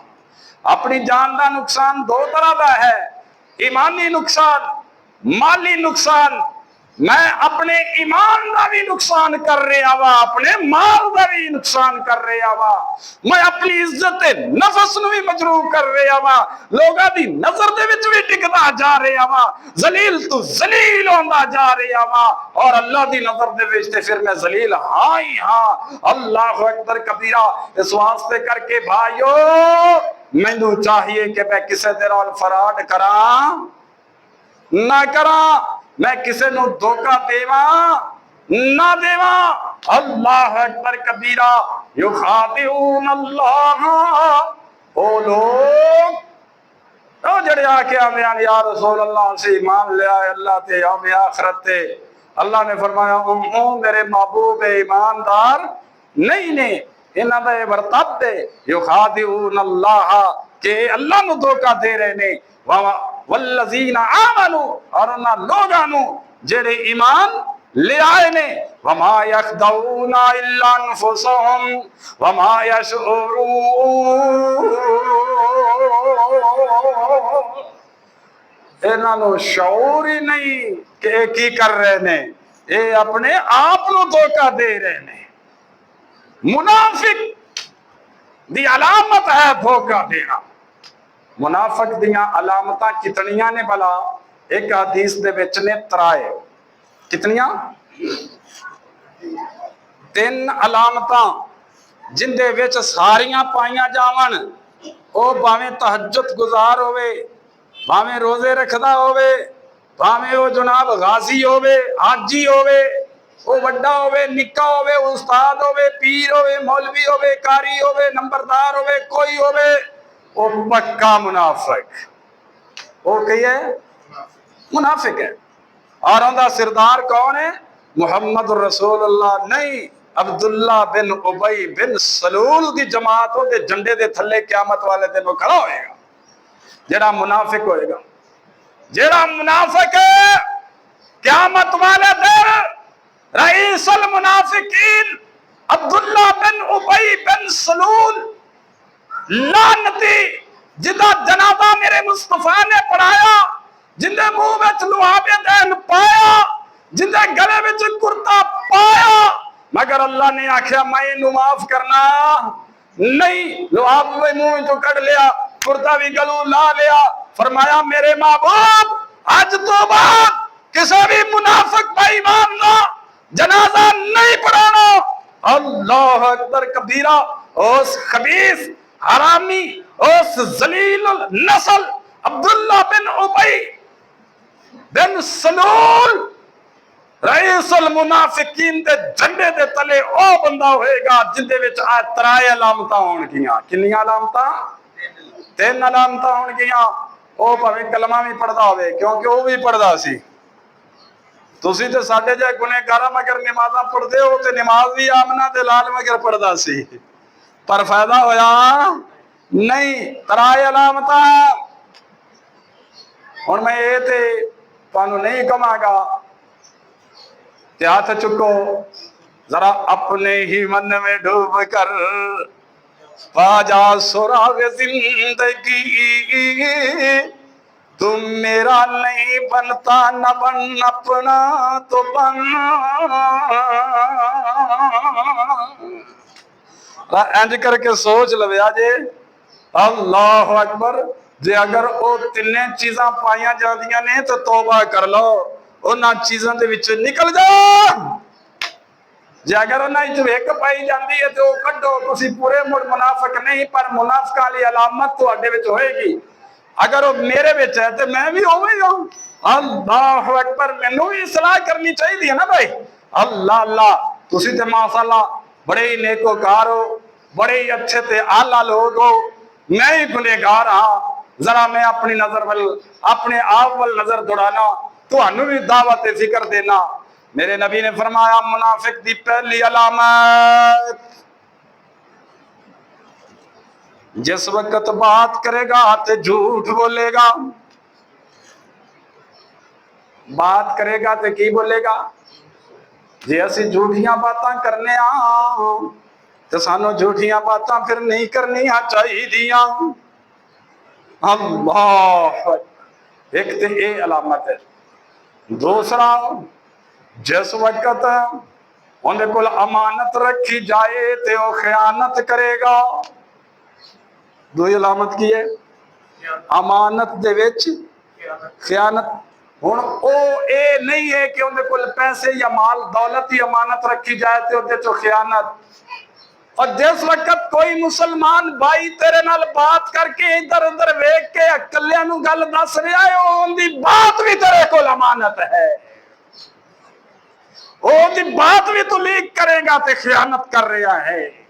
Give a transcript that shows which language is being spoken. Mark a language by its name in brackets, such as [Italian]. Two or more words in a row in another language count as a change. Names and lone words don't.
[Punjabi] اپنی جان دا نقصان دو طرح دا ہے، ایمانی نقصان، مالی نقصان۔ میں اپنے ایمان دا بھی نقصان کر رہا وا، اپنے مال دا بھی نقصان کر رہا وا، میں اپنی عزت نفس نو بھی مجروح کر رہا وا، لوگاں دی نظر دے وچ بھی ٹکدا جا رہا وا، ذلیل تو ذلیل ہوندا جا رہا وا، اور اللہ دی نظر دے وچ تے پھر میں ذلیل ہاں ہی ہاں۔ [Arabic] اللہ اکبر کبیرہ۔ [Punjabi] اس واسطے کر کے بھائیو، مینوں چاہیے کہ میں کسے دے نال فراڈ کراں نہ کراں، میں کسے نو دھوکا دیواں نہ دیواں۔ [Arabic] اللہ اکبر کبیرہ۔ یخادعون اللہ، [Punjabi] او لوگ او جڑے آ کے آمیان [Arabic] یا رسول اللہ [Punjabi] سے ایمان لے آئے اللہ تے یوم آخرت تے، اللہ نے فرمایا میرے محبوب ایماندار نہیں نے، انہاں دا برتب دے [Arabic] یخادعون اللہ، [Punjabi] کہ اللہ نو دھوکا دے رہے نے، [Arabic] والذین آمنوا، [Punjabi] اور انہاں لوگاں نو جڑے ایمان لے آئے نے، [Arabic] وما یخدعون الا انفسهم وما یشعرون، [Punjabi] انہاں نو شعور ہی نہیں کہ کی کر رہے نے، اے اپنے آپ نو دھوکا دے رہے نے۔ منافق دی علامت ہے دھوکہ دینا۔ منافق دیاں علامتاں کتنیاں نے بلا؟ ایک حدیث دے وچ نے ترائے، کتنیاں؟ 3 علامتاں جن دے وچ ساریاں پائیاں جاون۔ او باویں تہجد گزار ہوئے، باویں روزے رکھدا ہوئے، باویں او جناب غازی ہوئے، حاجی ہوئے، او وڈا ہوئے، نکا ہوئے، استاد ہوئے، پیر ہوئے، مولوی ہوئے، قاری ہوئے، نمبردار ہوئے، کوئی ہوئے، او پکا منافق۔ او کہی ہے؟ منافق ہے۔ اور اندہ سردار کون ہے؟ محمد رسول اللہ نہیں، عبداللہ بن ابی بن سلول دی جماعتوں دے جنڈے دے تھلے قیامت والے دن وہ کھڑا ہوئے گا جیڑا منافق ہوئے گا۔ جیڑا منافق ہے قیامت والے دن [Arabic] رئیس المنافقین [Punjabi] عبداللہ بن ابی بن سلول لعنتی، جدا جنازہ میرے مصطفیٰ نے پڑھایا، جندے منہ وچ لعاب دین پایا، جندے گلے وچ کرتا پایا، مگر اللہ نے آکھیا میں انہوں معاف کرنا نہیں۔ لعاب بھی منہ تو کڑ لیا، کرتا بھی گلو لا لیا، فرمایا میرے محبوب آج تو بعد کسی بھی منافق بے ایمان نہ جنازہ نہیں پڑھانا۔ [Arabic] اللہ اکبر کبیرہ۔ [Punjabi] اس خبیث حرامی، اس ذلیل النسل عبداللہ بن ابی بن سلول رئیس المنافقین دے جھنڈے دے تلے او بندہ ہوئے گا جن دے وچ ترائے علامتاں ہون گیاں۔ کنیاں علامتاں؟ 3 علامتاں ہون گیاں۔ او بھاویں کلمہ بھی پڑھدا ہوئے، کیونکہ وہ بھی پڑھدا سی۔ تسی تے ساڈے جے گنہگاراں مگر نمازاں پڑھدے ہو تے نماز بھی آمنہ دے لال مگر پڑھدا سی، پر فائدہ ہویا نہیں۔ ترائے علامتاں ہن میں یہ تے تانوں نہیں کہاں گا کہ ہاتھ چکو، [Urdu] ذرا اپنے ہی من میں ڈوب کر پا جا سراغ زندگی، تم میرا نہیں بنتا نہ بن اپنا تو بن۔ [Punjabi] انج کر کے سوچ لویا جے، [Arabic] اللہ اکبر، [Punjabi] جے اگر او 3 چیزاں پائیاں جاندیاں نے تو توبہ کر لو، انہاں چیزاں دے وچ نکل جاؤ۔ جے اگر انہاں وچ ایک پائی جاندی ہے تو کڈو، تسی پورے مڑ منافق نہیں، پر منافقاں والی علامت تہاڈے وچ ہوئے گی۔ اگر وہ میرے وچ ہے تو میں بھی ہوویں گا۔ [Arabic] اللہ اکبر، [Punjabi] مینوں بھی اصلاح کرنی چاہیے نا بھائی۔ [Arabic] اللہ اللہ، [Punjabi] تسی تے ماشاءاللہ بڑے ہی نیکوکار ہو، بڑے ہی اچھے تے اعلیٰ لوگ ہو، میں ہی گنہگار ہاں۔ ذرا میں اپنی نظر اپنے آپ وال نظر دوڑانا، تہانوں بھی دعوت فکر دینا۔ میرے نبی نے فرمایا منافق دی پہلی علامت، جس وقت بات کرے گا تے جھوٹ بولے گا۔ بات کرے گا تے کی بولے گا؟ جی اسی جھوٹیاں باتاں کرنے تو سانو جھوٹیاں باتاں پھر نہیں کرنی چاہیے دیاں۔ اللہ، ایک تے اے علامت ہے۔ دوسرا، جس وقت اندے کول امانت رکھی جائے تے وہ خیانت کرے گا۔ دوئی علامت کی ہے؟ امانت دے وچ خیانت۔ ہن او اے نہیں ہے کہ اندے کول پیسے یا مال دولت ہی امانت رکھی جائے تے اندے چو خیانت۔ اور جس وقت کوئی مسلمان بھائی تیرے نال بات کر کے ادھر ادھر ویکھ کے اکلیاں نو گل دس رہا ہے، اون دی بات بھی تیرے کول امانت ہے، اون دی بات بھی تو لیک کرے گا تے خیانت کر رہا ہے۔